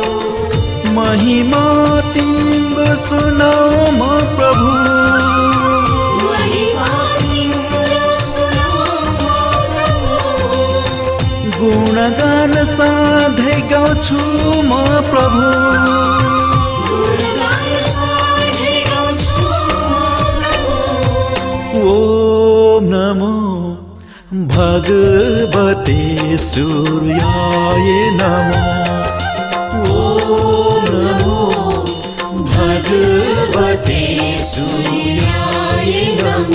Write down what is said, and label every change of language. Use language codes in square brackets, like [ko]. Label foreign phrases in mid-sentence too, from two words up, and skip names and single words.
[ne] महिमा तिम्रो सुनाऊ म प्रभु। गुणगान साधै गाउँछु म प्रभु। [sa] ॐ नमो भगवते सूर्याय नमो। ॐ नमो भगवते सूर्याय नमो।